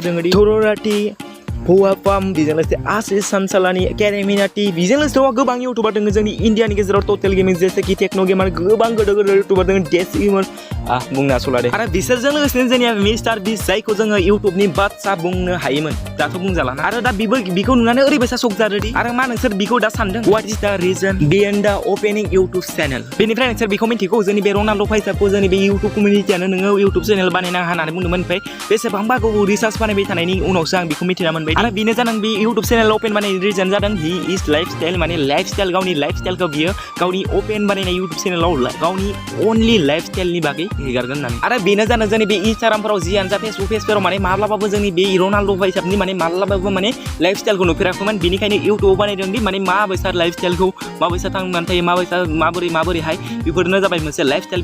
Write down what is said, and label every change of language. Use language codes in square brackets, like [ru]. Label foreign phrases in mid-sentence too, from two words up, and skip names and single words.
[brx] दङ धरराथि हौवाफाम बेजों लोगोसे आशिष सानसालानि केरेमिनाटि बेजों लोगोसे गोबां इउटुबार दङ जोंनि इन्डियानि गेजेराव टटेल गेमिं जेसेखि टेक्न' गेमार गोबां गोदो इउटुबार दङ डेस गेमार बुंनो आसला दे आरो बिसोरजों लोगोसे जोंनिया मिस्टार बिस्ट जायखौ जोङो इउटुबनि बादसा बुंनो हायोमोन दाथ' बुंजाला आरो दा बेखौ नुनानै ओरैबायसा शक जादोंदि आरो मा नोंसोर बेखौ दा सानदों [en] what is the reason behind the opening YouTube channel [brx] बेनिफ्राय नोंसोर बेखौ मिथिगौ जोंनि बे रनाल्डो भाईसाबखौ जोंनि बे इउटुब कमिउनिटियानो नोङो इउटुब चेनेल बानायना होननानै बुंदोंमोन ओमफ्राय बेसेबांबा गोबाव रिसार्च बानायबाय थानायनि उनावसो आं बेखौ मिथिना मोनबाय बायदि आरो बेनो जादों बे इउटुब चेनेल अपेन बानायनायनि रिजन जादों [en] he is lifestyle [brx] माने लाइफस्टाइल गावनि लाइफस्टाइलखौ बियो गावनि अपेन बानायनाय इउटुब चेनेलाव गावनि [en] only lifestyle [brx] बागै हेगारगोन होननानै आरो बेनो जादों जोंनि बे इन्स्टाग्रामफोराव जियानो जा फेसबुक पेजफोराव माने माब्लाबाबो जोंनि बे रनाल्ड' भाइसाबनि माने माब्लाबाबो माने लाइफस्टाइलखौ नुफेराखैमोन बेनिखायनो इउटुबाव बानायदों दि माने माबायसा लाइफस्टाइलखौ माबायसा थांनानै थायो माबोरैहाय बेफोरनो जाबाय मोनसे लाइफस्टाइल